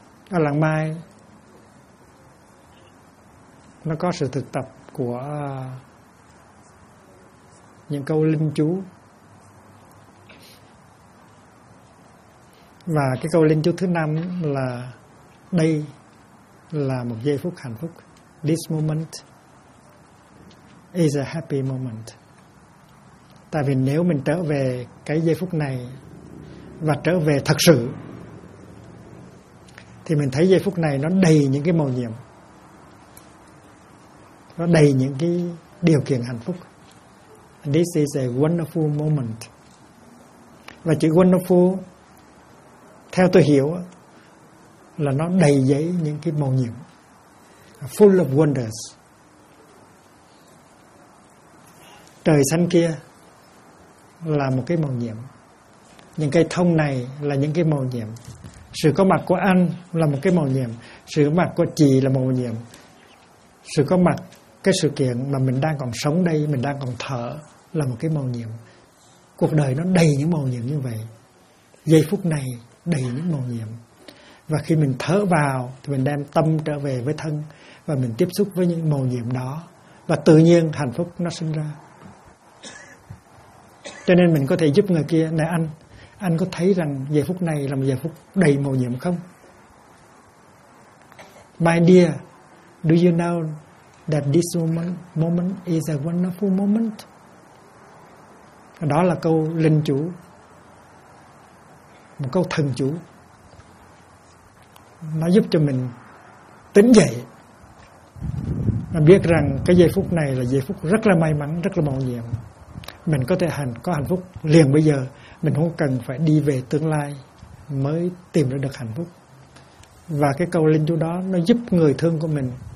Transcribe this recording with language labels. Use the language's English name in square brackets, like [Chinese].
[Vietnamese] Ở Làng Mai, nó có sự thực tập của những câu linh chú. Và cái câu linh chú thứ năm là: đây là một giây phút hạnh phúc. [English] This moment is a happy moment. [Vietnamese] Tại vì nếu mình trở về cái giây phút này và trở về thật sự, thì mình thấy giây phút này nó đầy những cái màu nhiệm, nó đầy những cái điều kiện hạnh phúc. [English] And this is a wonderful moment. [Vietnamese] Và chữ wonderful, theo tôi hiểu, là nó đầy dẫy những cái màu nhiệm. [English] Full of wonders. [Vietnamese] Trời xanh kia là một cái màu nhiệm. Những cây thông này là những cái màu nhiệm. Sự có mặt của anh là một cái màu nhiệm. Sự có mặt của chị là màu nhiệm. Sự có mặt, cái sự kiện mà mình đang còn sống đây, mình đang còn thở, là một cái màu nhiệm. Cuộc đời nó đầy những màu nhiệm như vậy. Giây phút này đầy những màu nhiệm. Và khi mình thở vào thì mình đem tâm trở về với thân và mình tiếp xúc với những màu nhiệm đó. Và tự nhiên hạnh phúc nó sinh ra. Cho nên mình có thể giúp người kia: này anh có thấy rằng giây phút này là một giây phút đầy màu nhiệm không? [English] My dear, do you know that this moment is a wonderful moment? [Vietnamese] Đó là câu linh chú, một câu thần chú. Nó giúp cho mình tỉnh dậy, mà biết rằng cái giây phút này là giây phút rất là may mắn, rất là màu nhiệm. Mình có thể có hạnh phúc liền bây giờ, mình không cần phải đi về tương lai mới tìm ra được hạnh phúc. Và cái câu linh chú đó nó giúp người thương của mình